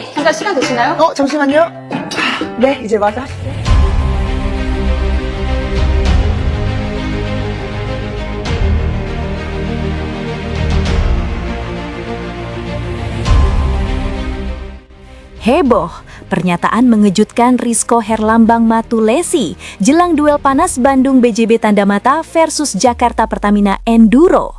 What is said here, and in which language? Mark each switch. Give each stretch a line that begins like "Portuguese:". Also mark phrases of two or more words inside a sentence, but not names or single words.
Korean: 잠깐 시간 되시나요? 잠시만요. 네, 이제 와서 하시죠.
Indonesian: Heboh, pernyataan mengejutkan Rizko Herlambang Matulesi jelang duel panas Bandung BJB Tandamata versus Jakarta Pertamina Enduro.